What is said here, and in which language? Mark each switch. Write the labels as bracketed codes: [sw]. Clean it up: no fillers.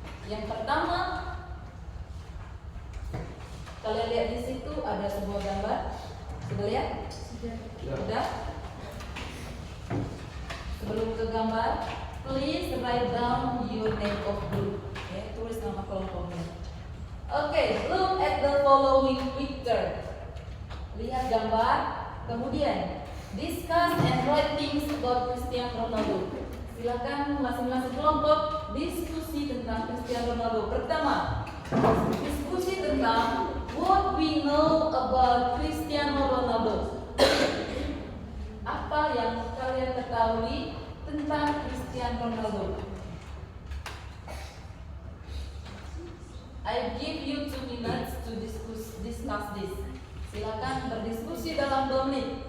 [id] Yang pertama, kalian lihat di situ ada sebuah gambar. Sudah lihat? Sudah. Sebelum ke gambar, [en] please write down your name of group. [id] Tulis nama kelompoknya. [en] Okay, look at the following picture. [id] Lihat gambar. [en] Kemudian, discuss and write things about Cristiano Ronaldo. [id] Silakan masing-masing kelompok diskusi tentang Cristiano Ronaldo. Pertama, diskusi tentang [en] what we know about Cristiano Ronaldo. [id] Apa yang kalian ketahui tentang Cristiano Ronaldo? [en] I give you 2 minutes to discuss this. [id] Silakan berdiskusi dalam 2 menit.